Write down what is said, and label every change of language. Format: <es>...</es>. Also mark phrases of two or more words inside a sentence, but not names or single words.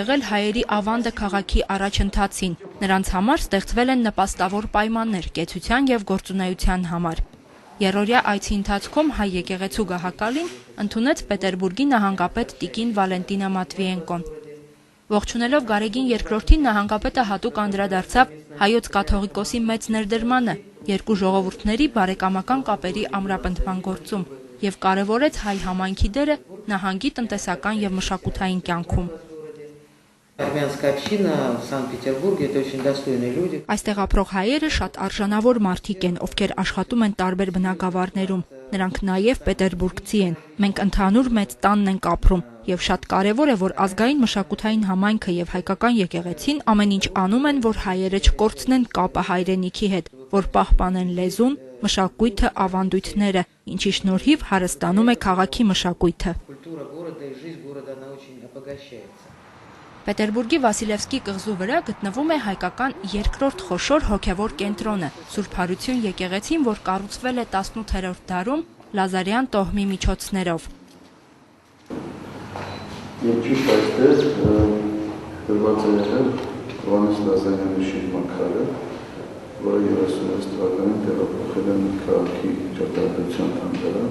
<hy>եղել հայերի ավանդը քաղաքի առաջընթացին, նրանց համար ստեղծվել են նպաստավոր պայմաններ կեցության եւ գործունեության համար։ Երրորդյա այցի ընթացքում հայ եկեղեցու գահակալին ընդունեց Պետերբուրգի նահանգապետ Տիկին Վալենտինա Մատվիենկոն։ Ողջունելով Գարեգին II-ին նահանգապետը հատուկ անդրադարձավ հայոց կաթողիկոսի մեծ ներդրմանը երկու ժողովուրդների բարեկամական կապերի ամրապնդման գործում եւ կարեւորեց հայ համայնքի դերը նահանգի տնտեսական եւ մշակութային կյանքում։</hy> <ru>Армянская община в Санкт-Петербурге это очень достойные люди.</ru> <hy>Այստեղ ապրող հայերը շատ արժանավոր մարդիկ են, ովքեր աշխատում են տարբեր բնակավարներում։ Նրանք նաև պետերբուրգցի են։ Մենք ընդհանուր մեծ տանն ենք ապրում եւ շատ կարեւոր է, որ ազգային մշակութային համայնքը եւ հայկական եկեղեցին ամեն ինչ անում են, որ հայերը չկորցնեն կապը հայրենիքի հետ, որ պահպանեն լեզուն, մշակույթը, ավանդույթները, ինչի շնորհիվ հարստանում է քաղաքի մշակույթը։</hy> <ru>Культура города и жизнь города она очень обогащается.</ru> <hy>Պետերբուրգի Վասիլևսկի կղզու վրա գտնվում է հայկական երկրորդ խոշոր հոգևոր կենտրոնը՝ Սուրբ Հարություն եկեղեցին, որ կառուցվել է 18-րդ դարում Լազարյան տոհմի միջոցներով։ Եվ ճիշտ այստեղ դրված է եղել Հովհաննես Լազարյանի շիրմաքարը, որը 36 թվականին տեղափոխել են քաղաքի ճարտարապետության թանգարան։</hy>